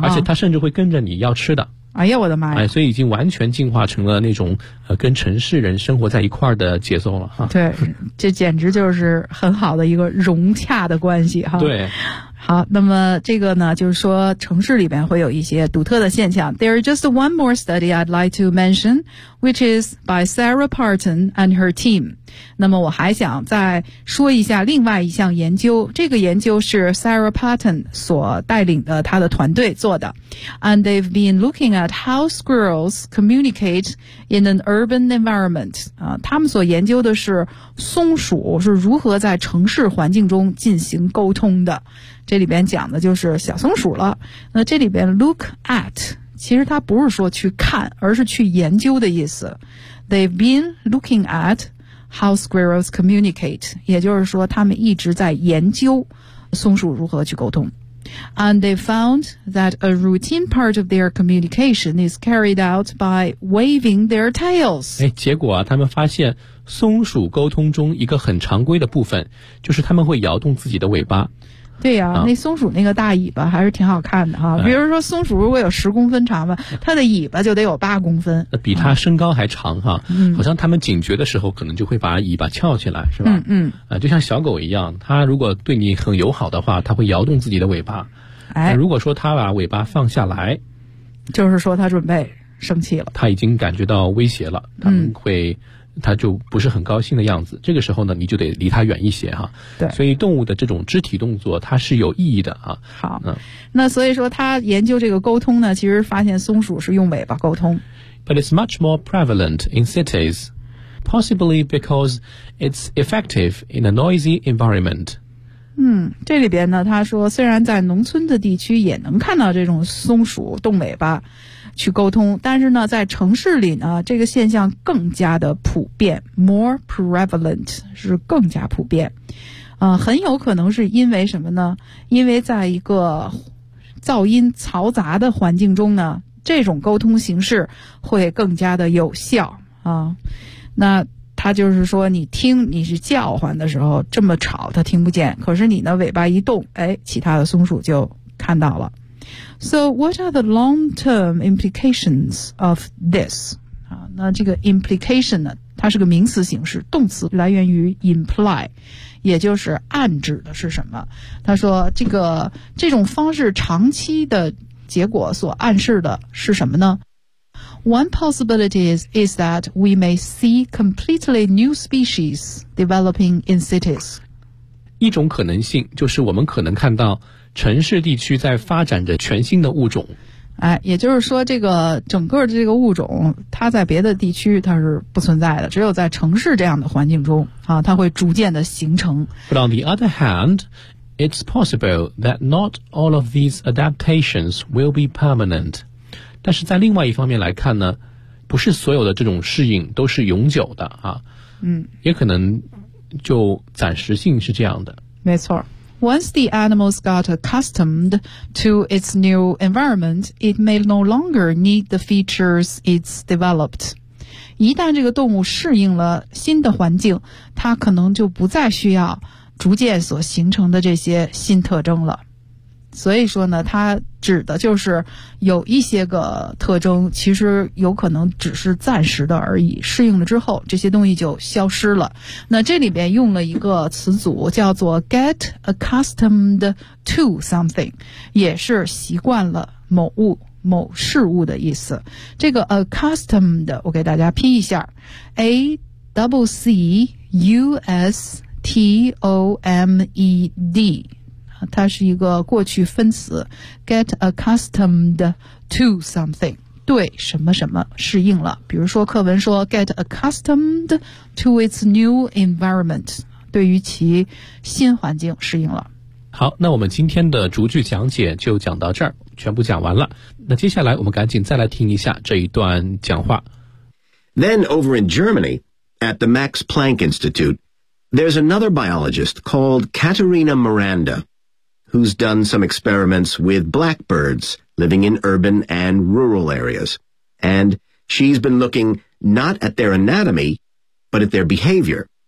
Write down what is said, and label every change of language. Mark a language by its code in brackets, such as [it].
[zh] 而且他甚至会跟着你要吃的。哎呀我的妈呀、哎、所以已经完全进化成了那种跟城市人生活在一块儿的节奏了、啊、对，这简直就是很好的一个融洽的关系哈。对，好，那么这个呢就是说城市里边会有一些独特的现象。 [en] There is just one more study I'd like to mention, which is by Sarah Parton and her team. [zh] 那么我还想再说一下另外一项研究，这个研究是 Sarah Parton 所带领的她的团队做的。 [en] And they've been looking at how squirrels communicate in an urban environment. [zh] 他们所研究的是松鼠是如何在城市环境中进行沟通的。这里边讲的就是小松鼠了。那这里边 [en] look at [zh] 其实它不是说去看，而是去研究的意思。 [en] They've been looking at how squirrels communicate， [zh] 也就是说他们一直在研究松鼠如何去沟通。 [en] And they found that a routine part of their communication is carried out by waving their tails. [zh] 结果啊，他们发现松鼠沟通中一个很常规的部分，就是他们会摇动自己的尾巴。对呀、那松鼠那个大尾巴还是挺好看的哈、比如说松鼠如果有10公分长吧，它的尾巴就得有8公分，比它身高还长哈、好像他们警觉的时候可能就会把尾巴翘起来，是吧？就像小狗一样，它如果对你很友好的话，它会摇动自己的尾巴。如果说它把尾巴放下来，就是说它准备生气了，它已经感觉到威胁了，它们会、他就不是很高兴的样子，这个时候呢你就得离他远一些哈。对，所以动物的这种肢体动作它是有意义的啊。好，那所以说他研究这个沟通呢，其实发现松鼠是用尾巴沟通。 [en] But it's much more prevalent in cities, possibly because it's effective in a noisy environment. [zh] 这里边呢他说虽然在农村的地区也能看到这种松鼠动尾巴去沟通，但是呢在城市里呢这个现象更加的普遍， [en] more prevalent [zh] 是更加普遍。很有可能是因为什么呢？因为在一个噪音嘈杂的环境中呢，这种沟通形式会更加的有效啊。那他就是说你听，你是叫唤的时候这么吵他听不见，可是你的尾巴一动，哎，其他的松鼠就看到了。 [en] So what are the long-term implications of this? [zh] 那这个 implication 呢，它是个名词形式，动词，来源于 imply， 也就是暗指的是什么。他说这种方式长期的结果所暗示的是什么呢？ [en] One possibility is that we may see completely new species developing in cities. [zh] 一种可能性就是我们可能看到城市地区在发展着全新的物种。也就是说这个整个这个物种它在别的地区它是不存在的，只有在城市这样的环境中啊，它会逐渐的形成。 But on the other hand, it's possible that not all of these adaptations will be permanent. 但是在另外一方面来看呢，不是所有的这种适应都是永久的啊。也可能就暂时性是这样的。没错， [en] Once the animals got accustomed to its new environment, it may no longer need the features it's developed. [zh] 一旦这个动物适应了新的环境，它可能就不再需要逐渐所形成的这些新特征了。所以说呢，它指的就是有一些个特征，其实有可能只是暂时的而已，适应了之后这些东西就消失了。那这里边用了一个词组叫做 [en] get accustomed to something， [zh] 也是习惯了某物某事物的意思。这个 accustomed 我给大家拼一下， accustomed， 它是一个过去分词， [en] get accustomed to something， [zh] 对什么什么适应了。比如说课文说 [en] get accustomed to its new environment， [zh] 对于其新环境适应了。好，那我们今天的逐句讲解就讲到这儿，全部讲完了。那接下来我们赶紧再来听一下这一段讲话。 [en] Then over in Germany at the Max Planck Institute, there's another biologist called Katharina MirandaWho's done some experiments with blackbirds living in urban and rural areas. And she's been looking not at their anatomy, but at their behavior.